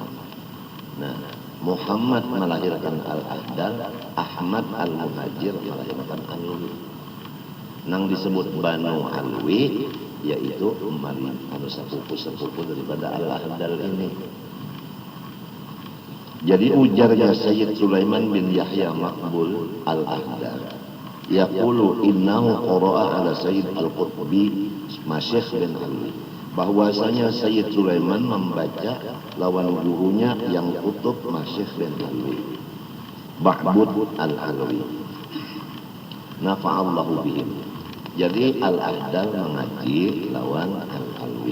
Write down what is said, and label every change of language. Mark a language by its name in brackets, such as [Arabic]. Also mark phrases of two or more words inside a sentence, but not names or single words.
[Banjar] Nah, Muhammad melahirkan Al-Ahdal, Ahmad Al-Muhajir melahirkan Alwi. Nang disebut Banu Alwi yaitu sepupu daripada Al-Ahdal ini. Jadi ujarnya Sayyid Sulaiman bin Yahya Maqbul Al-Ahdal, [Arabic] يقول إنه قرأ على السيد القطب مشيخ بن علوي, [Banjar] bahwasanya Sayyid Sulaiman membaca lawan gurunya yang kutub Masyikh bin Alwi, Ba'bud Al-Alwi, [Arabic] نفع الله بهم. [Banjar] Jadi Al-Ahdal mengaji lawan Al-Alwi.